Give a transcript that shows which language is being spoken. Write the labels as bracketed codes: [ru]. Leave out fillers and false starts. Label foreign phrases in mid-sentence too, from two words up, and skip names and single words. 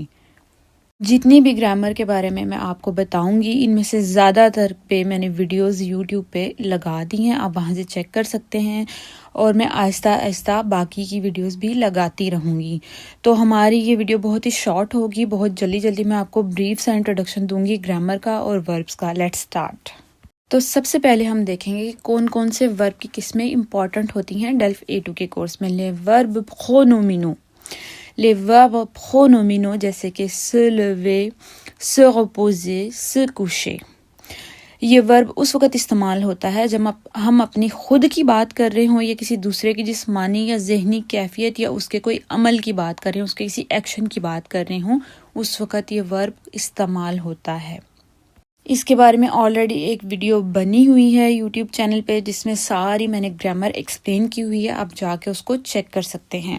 [hi] जितनी भी ग्रामर के बारे में मैं आपको बताऊंगी इनमें से ज़्यादातर पे मैंने वीडियोस यूट्यूब पे लगा दी हैं, आप वहाँ से चेक कर सकते हैं और मैं आहिस्ता आहिस्ता बाकी की वीडियोस भी लगाती रहूँगी। तो हमारी ये वीडियो बहुत ही शॉर्ट होगी, बहुत जल्दी जल्दी मैं आपको ब्रीफ सा इंट्रोडक्शन दूंगी ग्रामर का और वर्ब्स का। [en] Let's start. [hi] तो सबसे पहले हम देखेंगे कि कौन कौन से वर्ब की किस्में इंपॉर्टेंट होती हैं डेल्फ A2 के कोर्स में। [fr] le verbe pronominal, les verbes pronominaux [hi] जैसे कि [fr] se lever, se reposer, se coucher। [hi] ये वर्ब उस वक़्त इस्तेमाल होता है जब हम अपनी खुद की बात कर रहे हों या किसी दूसरे की जिस्मानी या ज़हनी कैफियत या उसके कोई अमल की बात कर रहे हों, उसके किसी एक्शन की बात कर रहे हों, उस वक़्त ये वर्ब इस्तेमाल होता है। इसके बारे में ऑलरेडी एक वीडियो बनी हुई है [en] YouTube channel [hi] पे जिसमें सारी मैंने [en] grammar explain [hi] की हुई है, आप जाके उसको चेक कर सकते हैं।